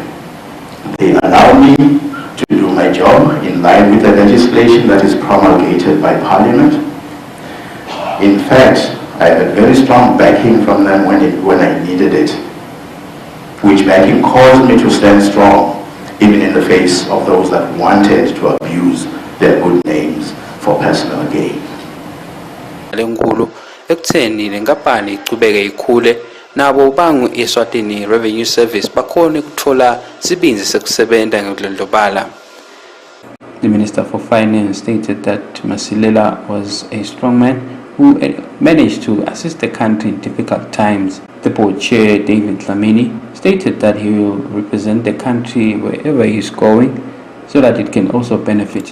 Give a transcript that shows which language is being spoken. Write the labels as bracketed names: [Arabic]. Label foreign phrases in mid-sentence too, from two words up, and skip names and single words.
[English] They allow me to do my job in line with the legislation that is promulgated by Parliament. In fact, I had very strong backing from them when I needed it. which backing caused me to stand strong, even in the face of those that wanted to abuse their good names for personal gain. [Swati] Lenkulu ekutheni lenkampani ichubeke ikhule nabo bangu Eswatini Revenue Service bakhona ukuthola sibinzi sekusebenza ngokudlondlobala. [English] The Minister for Finance stated that Masilela was a strong man who managed to assist the country in difficult times. The board chair, David Dlamini, stated that he will represent the country wherever he is going so that it can also benefit.